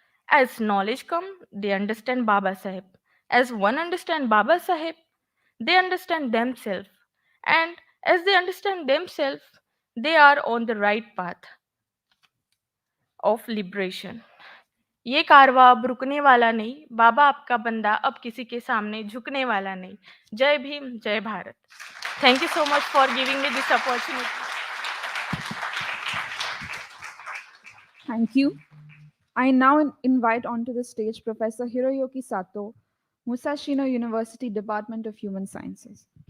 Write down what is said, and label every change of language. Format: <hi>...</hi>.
<en>As knowledge comes, they understand Baba Sahib. As one understands Baba Sahib, they understand themselves. And as they understand themselves, they are on the right path of liberation.</en> <hi>ये कारवा अब रुकने वाला नहीं, बाबा आपका बंदा अब किसी के सामने झुकने वाला नहीं. जय भीम, जय Bharat.</hi> <en>Thank you so much for giving me this opportunity. Thank you. I now invite onto the stage Professor Hiroyuki Sato, Musashino University Department of Human Sciences.</en>